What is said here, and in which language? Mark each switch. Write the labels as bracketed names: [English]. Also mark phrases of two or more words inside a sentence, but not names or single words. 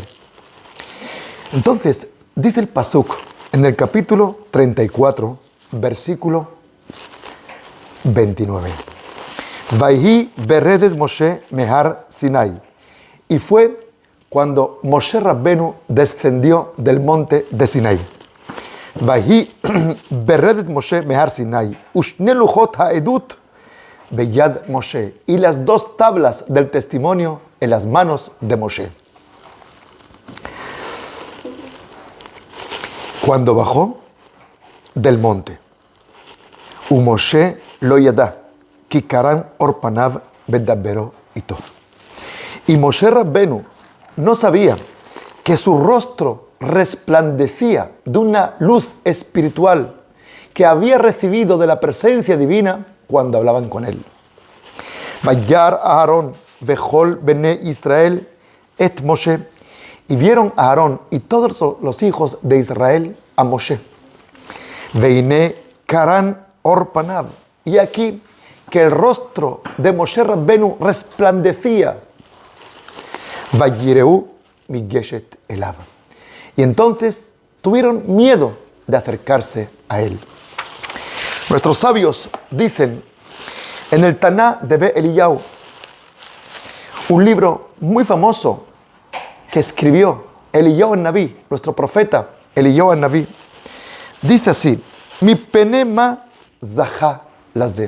[Spanish] Entonces, dice el Pasuk en el capítulo 34, versículo 29. [Hebrew] ויהי ברדת משה מהר סיני. [Spanish] Y fue cuando Moshe Rabbenu descendió del monte de Sinaí. [Hebrew] ויהי ברדת משה מהר סיני. ושני לוחות העדות ביד משה. [Spanish] Y las dos tablas del testimonio en las manos de Moshe. Cuando bajó del monte, [Hebrew] משה לא ידע כי קרן עור פניו בדברו אתו. [Spanish] Y Moshe Rabbenu no sabía que su rostro resplandecía de una luz espiritual que había recibido de la presencia divina cuando hablaban con él. [Hebrew] וירא אהרן וכל בני ישראל את משה. [Spanish] Y vieron a Aarón y todos los hijos de Israel a Moshe. [Hebrew] והנה קרן עור פניו. [Spanish] Y aquí que el rostro de Moshe Rabbenu resplandecía. [Hebrew] וייראו מגשת אליו. [Spanish] Y entonces tuvieron miedo de acercarse a él. Nuestros sabios dicen en el Taná de Be Eliyahu, un libro muy famoso que escribió Eliyahu Nabí, nuestro profeta Eliyahu Nabí, dice así: [Hebrew] מפני מה זכה לזה.